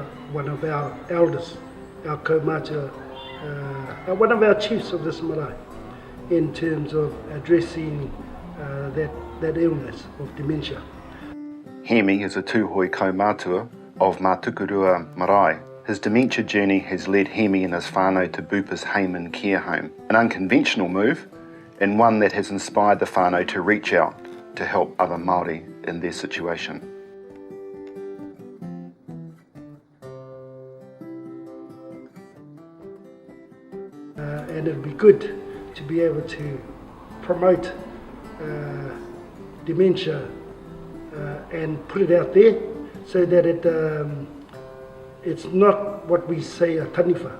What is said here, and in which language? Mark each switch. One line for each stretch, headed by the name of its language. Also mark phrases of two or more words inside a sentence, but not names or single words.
English: one of our elders, our kaumātua, one of our chiefs of this marae, in terms of addressing that illness of dementia. Hemi is a tūhoi kaumātua of Mātukurua marae. His dementia journey has led Hemi and his whānau to Bupa's Hayman care home, an unconventional move and one that has inspired the whānau to reach out to help other Māori in their situation. And it would be good to be able to promote dementia and put it out there so that it's not what we say a taniwha.